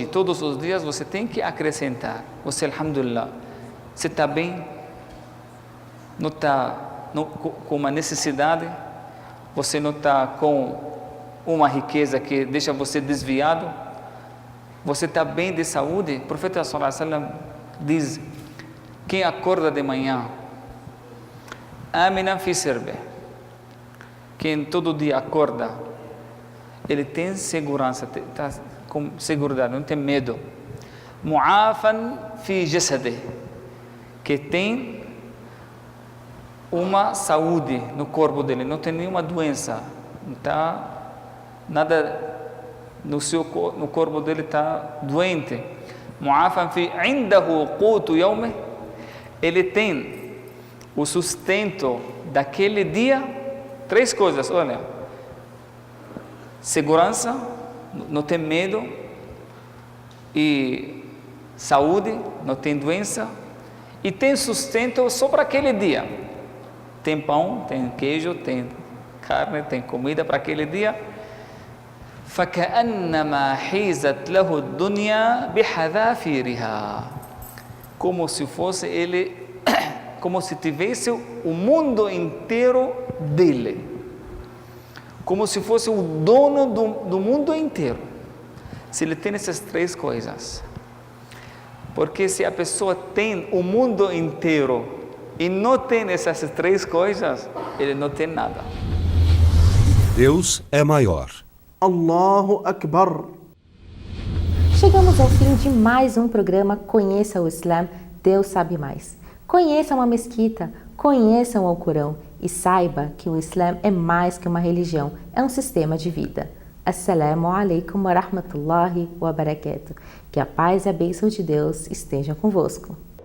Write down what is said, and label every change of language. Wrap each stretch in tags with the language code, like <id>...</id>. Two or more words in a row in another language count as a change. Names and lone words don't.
<pt>Todos os dias você tem que acrescentar. Você, alhamdulillah, você está bem? Não está com uma necessidade? Você não está com uma riqueza que deixa você desviado? Você está bem de saúde? O profeta</pt> <ar>صلى الله عليه وسلم</ar> <pt>diz: quem acorda de manhã,</pt> <ar>آمنا في سربه,</ar> <pt>quem todo dia acorda, ele tem segurança, está com segurança, não tem medo.</pt> <ar>معافى في جسده,</ar> <pt>que tem uma saúde no corpo dele, não tem nenhuma doença, não está nada no corpo dele está doente.</pt> <ar>معافى في عنده قوت يومه,</ar> <pt>ele tem o sustento daquele dia. 3 coisas, olha: segurança, não tem medo, e saúde, não tem doença, e tem sustento só para aquele dia. Tem pão, tem queijo, tem carne, tem comida para aquele dia.</pt> <ar>فَكَأَنَّمَا حِيزَتْ لَهُ الدُّنْيَا بِحَذَافِيرِهَا,</ar> <pt>como se fosse ele, como se tivesse o mundo inteiro dele, como se fosse o dono do mundo inteiro, se ele tem essas 3 coisas. Porque se a pessoa tem o mundo inteiro e não tem essas 3 coisas, ele não tem nada. Deus é maior.</pt> <ar>الله أكبر.</ar> <pt>Chegamos ao fim de mais um programa Conheça o Islã, Deus sabe mais. Conheça uma mesquita, conheçam o Alcorão e saiba que o Islã é mais que uma religião, é um sistema de vida.</pt> <ar>السلام عليكم ورحمة الله وبركاته.</ar> <pt>Que a paz e a bênção de Deus estejam convosco.</pt>